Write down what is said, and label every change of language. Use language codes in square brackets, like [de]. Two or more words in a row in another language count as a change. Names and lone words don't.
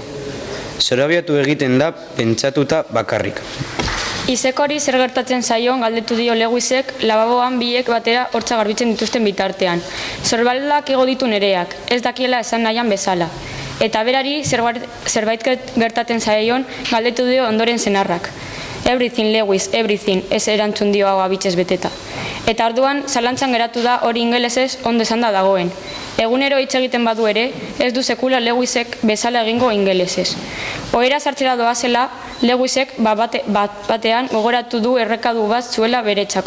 [eu] Zorabiatu egiten da pentsatuta bakarrik. Isekori zer gertatzen zaion galdetu dio Lewisek lababoan biek batera hortza garbitzen dituzten bitartean. Zorbaldak ego ditu Nereak, ez dakiela esan nahian bezala. Eta berari zerbait gertatzen zaion galdetu dio ondoren senarrak. [en] Everything, Lewis, everything, [eu] ez erantzun dio hau abitzez beteta. Eta orduan, zalantzan geratu da hori ingelesez ondo esan da dagoen. Egunero hitz egiten badu ere, ez du sekula Lewisek bezala egingo ingelesez. Ohera sartzera doazela, Lewisek batean gogoratu du errekadu bat zuela beretzako.